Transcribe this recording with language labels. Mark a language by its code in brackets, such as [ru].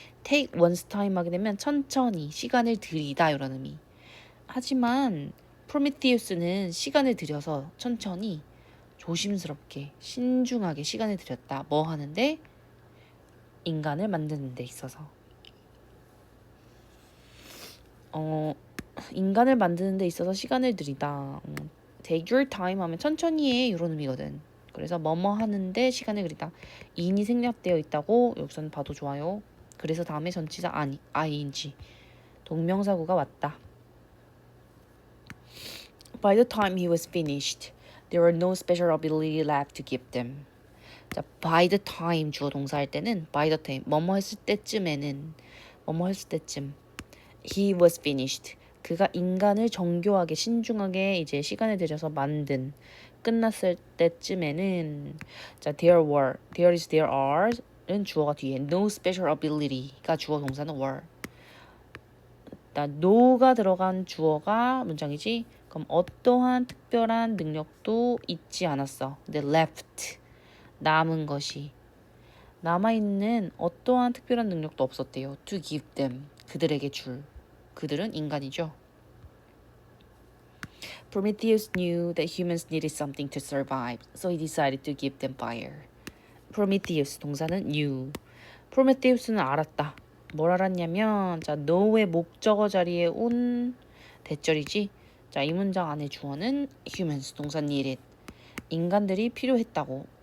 [en] take one's time [ko] 하게 되면 천천히 시간을 들이다 이런 의미. 하지만 프로메테우스는 시간을 들여서 천천히 조심스럽게 신중하게 시간을 들였다. 뭐 하는데? 인간을 만드는 데 있어서. 인간을 만드는 데 있어서 시간을 들이다. [en] take your time [ko] 하면 천천히 해 이런 의미거든. 그래서 뭐뭐 하는데 시간을 그리다. in이 생략되어 있다고 여기서는 봐도 좋아요. 그래서 다음에 전치사 ing 동명사구가 왔다. [en] By the time he was finished, there were no special ability left to give them. [ko] 자, [en] by the time [ko] 주어 동사 할 때는 by the time 뭐뭐 했을 때쯤에는 뭐뭐 했을 때쯤 [en] he was finished [ko] 그가 인간을 정교하게 신중하게 이제 시간을 들여서 만든 끝났을 때쯤에는 자 [en] there were there is there are [ko] 는 주어가 뒤에 [en] no special ability [ko] 가 주어 동사는 were no가 들어간 주어가 문장이지 그럼 어떠한 특별한 능력도 있지 않았어 근데 left 남은 것이 남아있는 어떠한 특별한 능력도 없었대요. [en] To give them [ko] 그들에게 줄 그들은 인간이죠. [en] Prometheus knew that humans needed something to survive, so he decided to give them fire. [ko] Prometheus 동사는 knew. 프로메테우스는 알았다. 뭘 알았냐면 자 know의 목적어 자리에 온 대절이지. 자 이 문장 안에 주어는 humans 동사 needed. 인간들이 필요했다고.